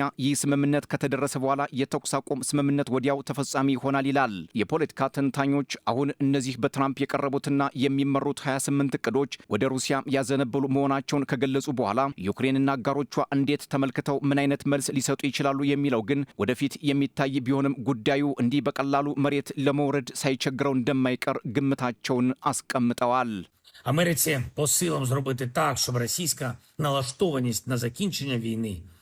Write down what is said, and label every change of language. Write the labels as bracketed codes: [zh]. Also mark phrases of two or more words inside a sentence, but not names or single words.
[am] ይህ ስምምነት ከተደረሰ በኋላ የተኩስ አቁም ስምምነት ወዲያው ተፈጻሚ ይሆናል ይላል። የፖለቲካ ተንታኞች አሁን እነዚህ በትራምፕ የቀረቡትና የሚመሩት 28 እቅዶች ወደ ሩሲያ ያዘነበሉ መሆናቸውን ከገለጹ በኋላ ዩክሬንና አጋሮቿ እንዴት ተመልክተው ምን አይነት መልስ ሊሰጡ ይችላሉ የሚለው ግን ወደፊት የሚታይ ቢሆንም ጉዳዩ እንዲህ በቀላሉ መሬት ለመውረድ ሳይቸግረው እንደማይቀር ግምታቸውን አስቀምጠዋል። [uk] Америці по силам зробити так, щоб російська налаштованість на закінчення війни